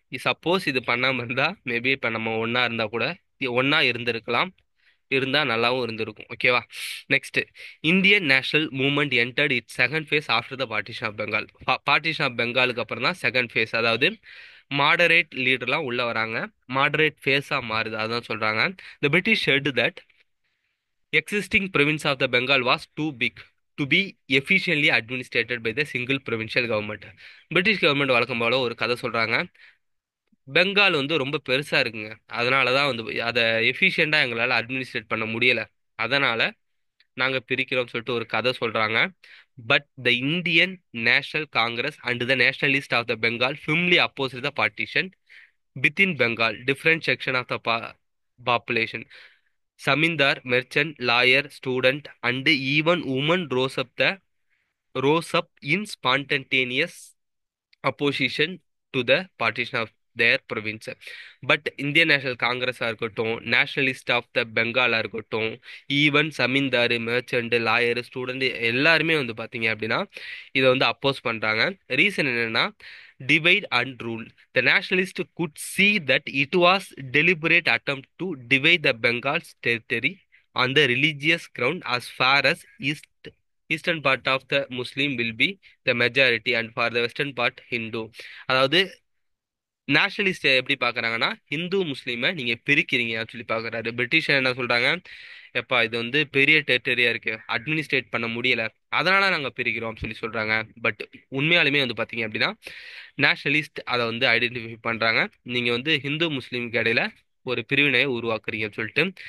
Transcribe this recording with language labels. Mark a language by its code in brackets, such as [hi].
[ta] Suppose இது பண்ணாமல் இருந்தால் மேபி இப்போ நம்ம ஒன்றா இருந்தால் கூட ஒன்றா இருந்திருக்கலாம், இருந்தால் நல்லாவும் இருந்திருக்கும். ஓகேவா, [en] Next. Indian national movement entered it second phase after the partition of Bengal. [ta] Partition of பெங்காலுக்கு அப்புறம் தான் செகண்ட் ஃபேஸ், அதாவது மாடரேட் லீடர்லாம் உள்ள வராங்க, மாடரேட் ஃபேஸாக மாறுது. அதான் சொல்கிறாங்க. [en] The British said that existing province of the Bengal was too big to be efficiently administered by the single provincial government. [ta] British government வழக்கம் போல ஒரு கதை சொல்றாங்க. பெங்கால் வந்து ரொம்ப பெருசா இருக்குங்க, அதனால தான் வந்து அதை எஃபிஷியண்டா எங்களால் அட்மினிஸ்ட்ரேட் பண்ண முடியல, அதனால நாங்க பிரிக்கிறோம் சொல்லிட்டு ஒரு கதை சொல்றாங்க. [en] But the Indian National Congress and the nationalist of the Bengal firmly opposed the partition. Within Bengal, different section of the population, Zamindar, merchant, lawyer, student, and even women rose up in spontaneous opposition to the partition of their province. [ta] But Indian national காங்கிரஸாக இருக்கட்டும், nationalist of the பெங்காலாக இருக்கட்டும், even சமீன்தார், merchant, lawyer, student எல்லாருமே வந்து பார்த்தீங்க அப்படின்னா இதை வந்து அப்போஸ் பண்ணுறாங்க. Reason என்னன்னா, [en] divide and rule. The nationalists could see that it was deliberate attempt to divide the Bengal's territory on the religious ground, as far as eastern part of the Muslim will be the majority and for the western part Hindu. [ta] அதாவது nationalist எப்படி பார்க்கறாங்கன்னா, ஹிந்து முஸ்லீமை நீங்க பிரிக்கிறீங்க சொல்லி பார்க்கறாரு. British என்ன சொல்றாங்க, எப்பா இது வந்து பெரிய டெரிட்டரியா இருக்கு, அட்மினிஸ்ட்ரேட் பண்ண முடியல, அதனால நாங்க பிரிக்கிறோம் சொல்லி சொல்றாங்க. பட் உண்மையாலுமே வந்து பாத்தீங்க அப்படின்னா நேஷனலிஸ்ட் அதை வந்து ஐடென்டிஃபை பண்றாங்க, நீங்க வந்து ஹிந்து முஸ்லீமுக்கு இடையில ஒரு பிரிவினையை உருவாக்குறீங்கன்னு சொல்லிட்டு.